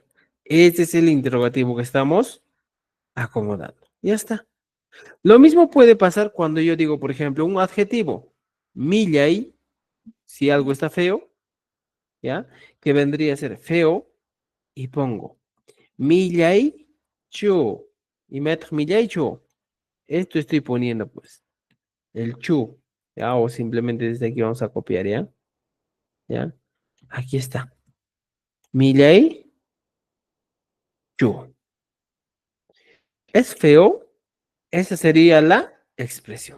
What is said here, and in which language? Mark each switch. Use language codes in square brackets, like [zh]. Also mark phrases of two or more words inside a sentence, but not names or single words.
[es] Este es el interrogativo que estamos acomodando. Ya está. Lo mismo puede pasar cuando yo digo, por ejemplo, un adjetivo. Millay, si algo está feo, ¿ya? Que vendría a ser feo y pongo [qu] millay chu [es] y metro [qu] millay chu. [es] Esto estoy poniendo pues el chu, ¿ya? O simplemente desde aquí vamos a copiar, ¿ya? ¿Ya? Aquí está. [qu] Millay chu. [es] ¿Es feo? Esa sería la expresión.